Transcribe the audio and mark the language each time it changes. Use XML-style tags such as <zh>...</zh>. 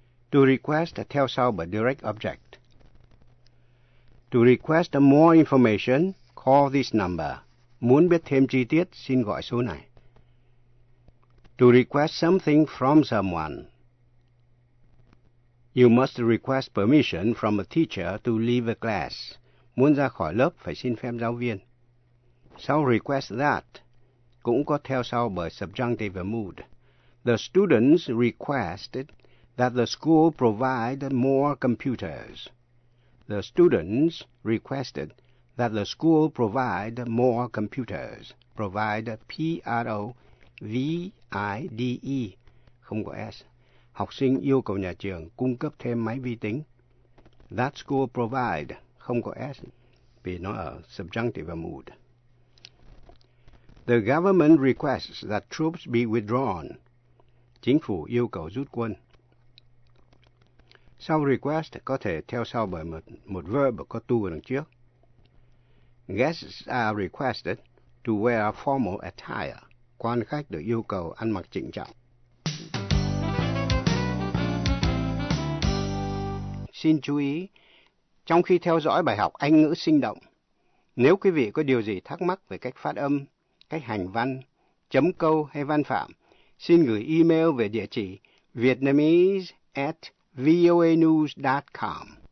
<en>To request</en> <vi>theo sau bởi</vi> <en>direct object. To request more information, call this number.</en> <vi>Muốn biết thêm chi tiết, xin gọi số này.</vi> <en>To request something from someone. You must request permission from a teacher to leave a class.</en> <vi>Muốn ra khỏi lớp, phải xin phép giáo viên. Sau request that, cũng có theo sau bởi subjunctive mood.</vi> <en>The students requested that the school provide more computers. The students requested that the school provide more computers.</en> <vi>Provide, P-R-O-V-I-D-E, không có S. Học sinh yêu cầu nhà trường cung cấp thêm máy vi tính.</vi> <en>That school provide,</en> <vi>không có S, vì nó ở subjunctive mood.</vi> <en>The government requests that troops be withdrawn.</en> <vi>Chính phủ yêu cầu rút quân. Sau request có thể theo sau bởi một verb có to ở đằng trước.</vi> <en>Guests are requested to wear a formal attire.</en> <vi>Quan khách được yêu cầu ăn mặc chỉnh trọng. Xin chú ý, trong khi theo dõi bài học Anh ngữ sinh động, nếu quý vị có điều gì thắc mắc về cách phát âm, cách hành văn, chấm câu hay văn phạm, xin gửi email về địa chỉ vietnamese@voanews.com.</vi>